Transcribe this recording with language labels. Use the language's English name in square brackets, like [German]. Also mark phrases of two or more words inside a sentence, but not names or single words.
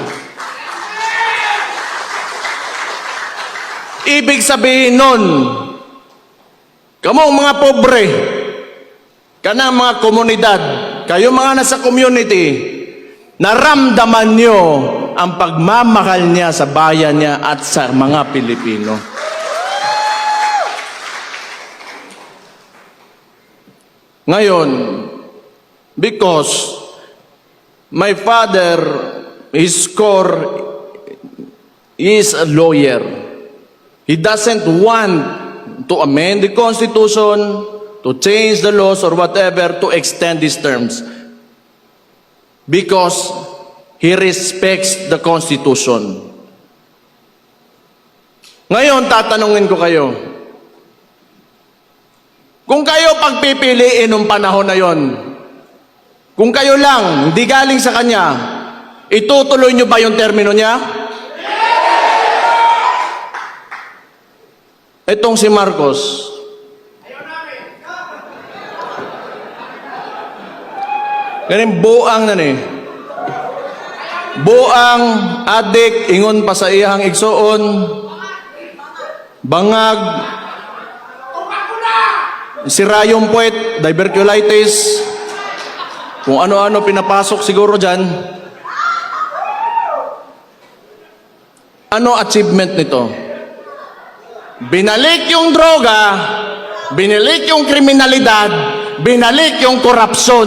[Filipino] Ibig sabihin nun, [Cebuano] kamong mga pobre, kanang mga komunidad, [Filipino] kayo mga nasa community, naramdaman nyo ang pagmamahal niya sa bayan niya at sa mga Pilipino. Ngayon, [English] because my father, his core is a lawyer. He doesn't want to amend the Constitution, to change the laws or whatever to extend these terms. Because he respects the Constitution. [Filipino] Ngayon, tatanungin ko kayo. Kung kayo pagpipiliin ng panahon na yon, kung kayo lang, hindi galing sa kanya, itutuloy nyo ba yung termino niya? Itong si Marcos, [Cebuano] ganing buang na ni. Buang, adik, ingon pa sa iyang igsoon, bangag, [Filipino] sirayong puwet, diverculitis, kung ano-ano pinapasok siguro dyan. Ano achievement nito? Binalik yung droga, binalik yung kriminalidad, binalik yung korupsyon.